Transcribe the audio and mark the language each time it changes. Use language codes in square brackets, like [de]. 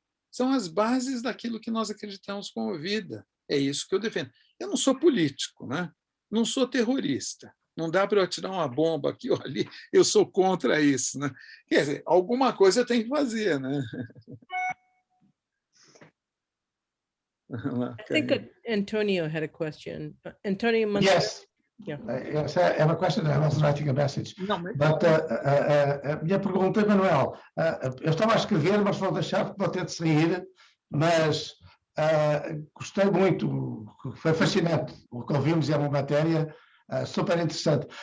[pt] São as bases daquilo que nós acreditamos como vida. É isso que eu defendo. Eu não sou político, né? Não sou terrorista. Não dá para eu atirar uma bomba aqui ou ali. Eu sou contra isso, né? Quer dizer, alguma coisa eu tenho que fazer, né? [en] I think Antonio had a question. Antonio, yes. Yeah. Yes, I have a question. I was writing a message. [pt] But a minha pergunta, Manuel, eu estava a escrever, mas vou deixar, vou ter de sair, mas gostei muito, foi fascinante o que ouvimos, é uma matéria super interessante.